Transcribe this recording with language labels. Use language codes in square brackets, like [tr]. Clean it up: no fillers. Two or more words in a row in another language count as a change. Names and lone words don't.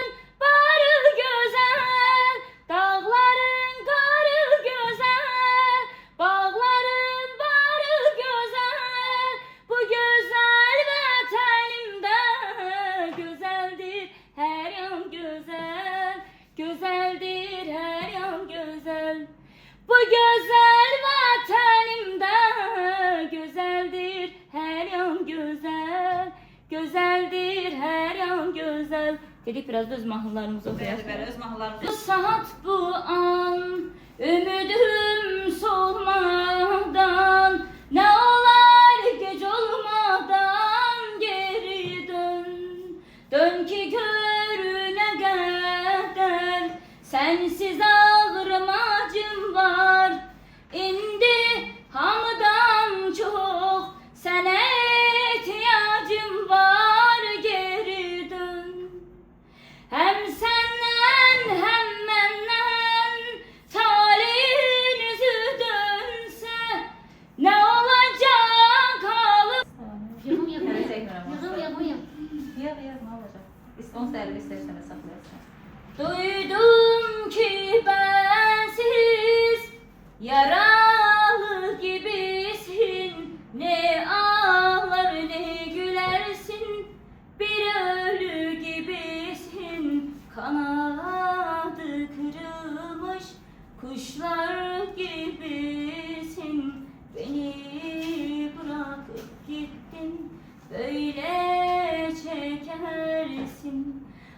[az] Barı gözəl, dağların qarı gözəl, bağların barı gözəl, bu gözəl vətənimdə gözəldir hər yan gözəl, gözəldir hər yan gözəl. Bu gözəl vətənimdə gözəldir hər yan gözəl, gözəldir hər yan gözəl. Dedik biraz da öz mahnılarımızı oxuyaq. Bəli, öz mahnılarımız. [tr] Bu saat bu an ümidüm solmadan, ne olar gec olmadan geri dön. Dön ki görüne kadar sensiz ağrım acım var. İndi hamıdan çok sana ihtiyacım var, geri dön. Hem senden hem benden talihinizi dönse ne olacak halim? [az] Yığım yığım. Hələ çəkmirəm. Yığım yığım yığım. Yığ, nə olacaq? İstons dərli istərsənə saxlayasın. [tr] Duydum ki bensiz yaralı gibisin, ne ağlar ne gülersin, bir ölü gibisin, kanadı kırılmış kuşlar gibisin, beni bırakıp gittin, böyle çekersin.